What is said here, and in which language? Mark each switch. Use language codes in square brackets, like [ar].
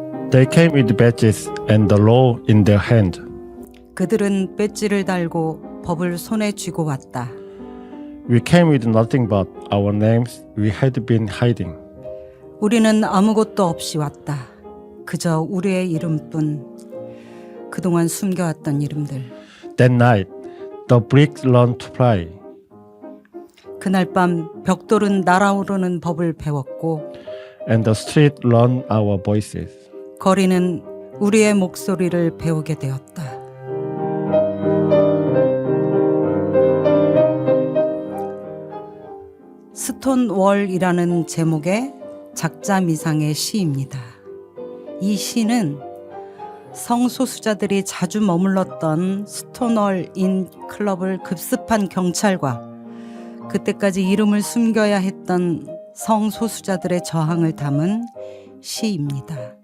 [en] They came with badges and the law in their hand. [ko] 그들은 배지를 달고 법을 손에 쥐고 왔다. [en] We came with nothing but our names we had been hiding. [ko] 우리는 아무것도 없이 왔다. 그저 우리의 이름뿐. 그동안 숨겨왔던 이름들. [en] That night, the bricks learned to fly, [ko] 그날 밤 벽돌은 날아오르는 법을 배웠고 [en] and the street learned our voices. [ko] 거리는 우리의 목소리를 배우게 되었다. 스톤월이라는 제목의 작자미상의 시입니다. 이 시는 성소수자들이 자주 머물렀던 스톤월 인 클럽을 급습한 경찰과 그때까지 이름을 숨겨야 했던 성소수자들의 저항을 담은 시입니다.